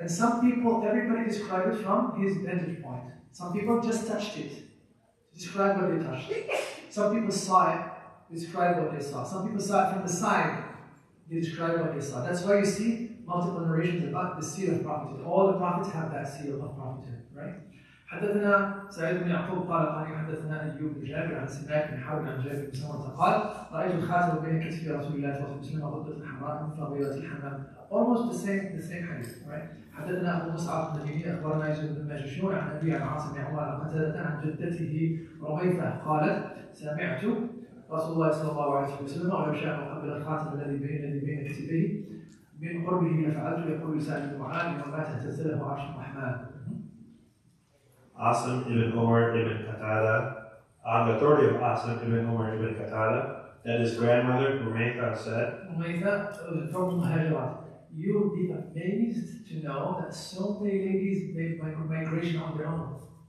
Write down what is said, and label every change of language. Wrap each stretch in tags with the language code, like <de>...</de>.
<en>And everybody described it from his vantage point. Some people just touched it. Describe what they touched. Some people saw it, describe what they saw. Some people saw it from the side, they describe what they saw. That's why you see multiple narrations about the seal of prophethood. All the prophets have that seal of prophethood, right?</en> <ar>حدثنا سعيد بن يعقوب قال حدثنا ايوب بن جابر عن سماك بن حرب عن جابر بن سمره قال رايت الخاتم بين كتفي رسول الله صلى الله عليه وسلم غدة حمراء مثل غيرة الحمام.</ar> <en>Almost the same hadith, right?</en> <ar>حدثنا ابو مصعب المديني اخبرنا يزيد بن ماجشون عن ابي عن عاصم بن عمر عن قتادة عن جدته رميثة قالت سمعت رسول الله صلى الله عليه وسلم ولو شاء ان اقبل الخاتم الذي بين كتفيه من قربه لفعلت يقول سعد بن معاذ وما تهتزله عرش الرحمن.</ar> <en>Asim ibn Umar ibn Qatada, on the authority of Asim ibn Umar ibn Qatada, that his grandmother Rumaytha said, Rumaytha from Muhajirat, you will be amazed to know that so many ladies made migration on their own.</en>